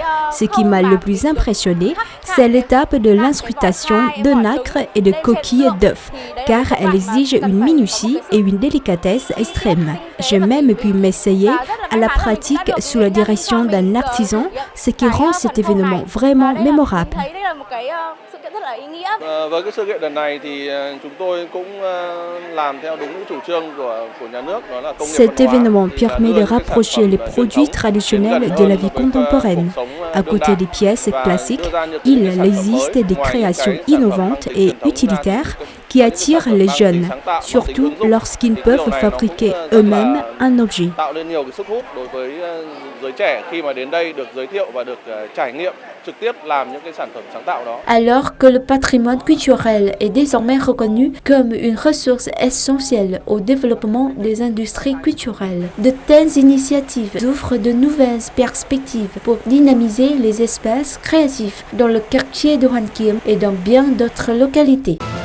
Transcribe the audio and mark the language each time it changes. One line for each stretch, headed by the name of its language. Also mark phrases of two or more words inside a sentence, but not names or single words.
French: Ce qui m'a le plus impressionné, c'est l'étape de l'inscription de nacre et de coquilles d'œufs, car elle exige une minutie et une délicatesse extrême. J'ai même pu m'essayer à la pratique sous la direction d'un artisan, ce qui rend cet événement vraiment mémorable.
Vietnamese: Với cái sự kiện lần này thì chúng tôi cũng làm theo đúng chủ trương của nhà nước, đó là công nghiệp
French: Cet événement permet de rapprocher les produits traditionnels de la vie contemporaine. À côté des pièces classiques, il existe des créations innovantes et utilitaires qui attirent les jeunes, surtout lorsqu'ils peuvent fabriquer eux-mêmes un objet.
Vietnamese: tạo nên nhiều cái sức hút đối với giới trẻ khi mà đến đây được giới thiệu và được trải nghiệm trực tiếp làm những cái sản phẩm sáng tạo đó.
French: Alors que le patrimoine culturel est désormais reconnu comme une ressource essentielle au développement des industries culturelles, de telles initiatives ouvrent de nouvelles perspectives pour dynamiser les espaces créatifs dans le quartier de Hoàn Kiếm et dans bien d'autres localités.